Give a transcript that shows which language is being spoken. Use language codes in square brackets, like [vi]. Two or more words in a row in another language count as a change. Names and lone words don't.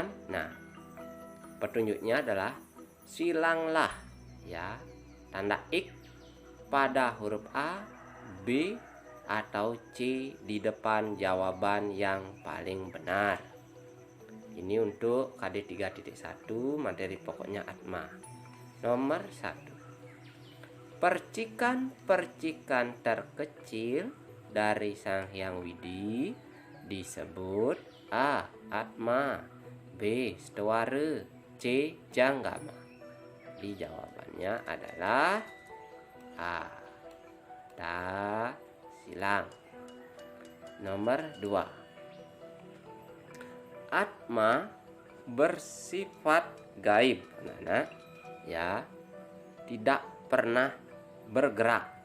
[id] Nah, petunjuknya adalah silanglah ya tanda X pada huruf A, B, atau C di depan jawaban yang paling benar. Ini untuk KD 3.1 materi pokoknya Atma. Nomor 1. Percikan-percikan terkecil dari Sang Hyang Widi disebut A. Atma, B. Stwara, C. Janggama. Jadi jawabannya adalah A. Silang. Nomor 2. Atma bersifat gaib, anak-anak ya, tidak pernah bergerak.